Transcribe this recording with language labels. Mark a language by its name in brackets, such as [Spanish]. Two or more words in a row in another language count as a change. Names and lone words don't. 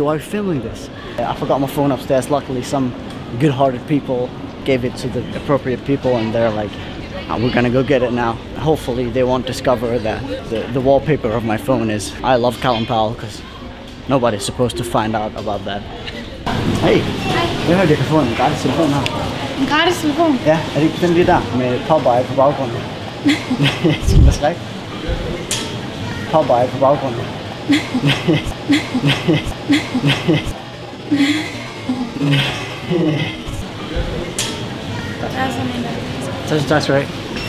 [English] Why are we filming this? I forgot my phone upstairs. Luckily, some good-hearted people gave it to the appropriate people, and they're like, oh, "We're gonna go get it now." Hopefully, they won't discover that the wallpaper of my phone is "I love Callum Powell" because nobody's supposed to find out about that. [Danish] Hey, jeg hørte, jeg kan få en gratis telefon her. En gratis telefon? Ja, er det ikke den lige der med Popeye på baggrunden? Skal man skrække? Popeye på baggrunden. Tak skal du have.